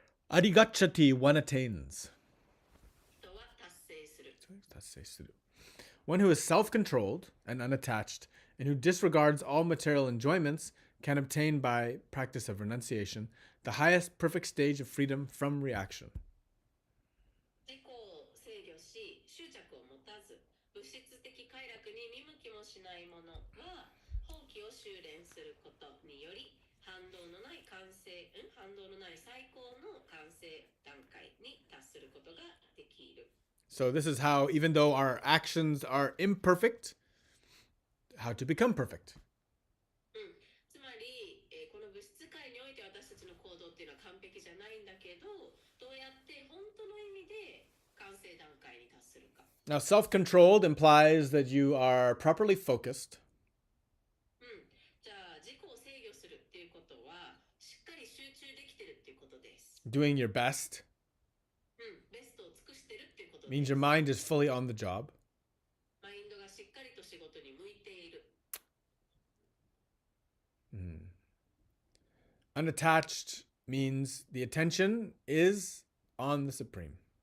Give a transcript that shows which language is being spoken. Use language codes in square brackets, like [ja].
[en] Arigachati, one attains. [ja] 人は達成する [en] One who is self-controlled and unattached, and who disregards all material enjoyments, can obtain by practice of renunciation the highest perfect stage of freedom from reaction. [ja] 自己を制御し執着を持たず物質的快楽に見向きもしない者は放棄を修練することにより反動のない最高の完成段階に達することができる。 [en] So this is how, even though our actions are imperfect, how to become perfect. [ja] つまり、この物質界において私たちの行動っていうのは完璧じゃないんだけど、どうやって本当の意味で完成段階に達するか。 [en] Now, self-controlled implies that you are properly focused, [ja] じゃあ自己を制御するっていうことはしっかり集中できてるっていうことです。 [en] doing your best, [ja] ベストを尽くしてるっていうことです。 [en] means your mind is fully on the job. [ja] マインドがしっかりと仕事に向いている。 [en] Unattached means the attention is on the Supreme.